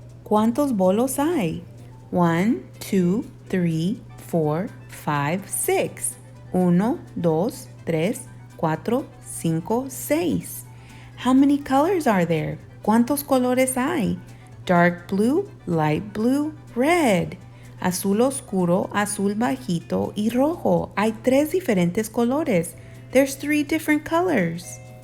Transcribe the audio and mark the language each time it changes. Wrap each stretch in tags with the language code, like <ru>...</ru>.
<es>¿Cuántos bolos hay? 1, 2, 3, 4, 5, 6. 1, 2, 3, 4, 5, 6.</es> <en>How many colors are there?</en> <es>¿Cuántos colores hay?</es> <en>Dark blue, light blue, red.</en> <es>Azul oscuro, azul bajito y rojo. Hay 3 diferentes colores.</es> <en>There's 3 different colors.</en>